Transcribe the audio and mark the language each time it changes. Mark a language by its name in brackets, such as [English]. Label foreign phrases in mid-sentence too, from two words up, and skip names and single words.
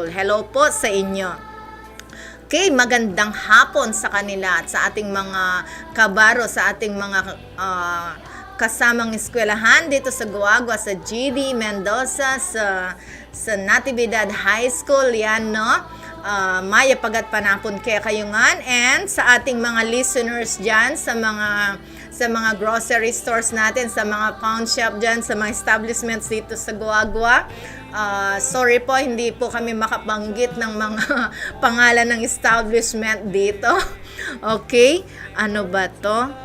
[Filipino] Hello po sa inyo. Okay, magandang hapon sa kanila at sa ating mga kabaro, sa ating mga kasamang eskwelahan dito sa Guagua, sa GD Mendoza, sa Natividad High School, yan, no? [Pampanga] Maya pagat panapon kaya kayungan, [Filipino] and sa ating mga listeners dyan, sa mga grocery stores natin, sa mga pawn shop dyan, sa mga establishments dito sa Guagua. Sorry po, hindi po kami makabanggit ng mga pangalan ng establishment dito. Okay, ano ba to?